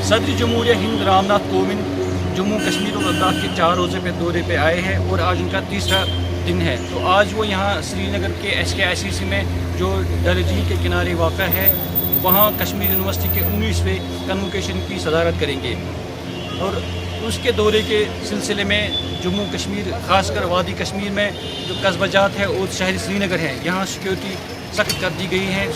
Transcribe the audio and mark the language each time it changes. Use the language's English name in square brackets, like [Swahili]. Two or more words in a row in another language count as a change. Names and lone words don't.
[Urdu] صدر جمہوریہ ہند رام ناتھ کووند جموں کشمیر اور لداخ کے 4 روزے پہ دورے پہ آئے ہیں اور آج ان کا تیسرا دن ہے۔ تو آج وہ یہاں سری نگر کے SKICC میں جو ڈل جھیل کے کنارے واقع ہے وہاں کشمیر یونیورسٹی کے 19ویں کنوکیشن کی صدارت کریں گے، اور اس کے دورے کے سلسلے میں جموں کشمیر خاص کر وادی کشمیر میں جو قصبہ جات ہے اور شہر سری نگر ہے یہاں سیکیورٹی سخت کر دی گئی ہے۔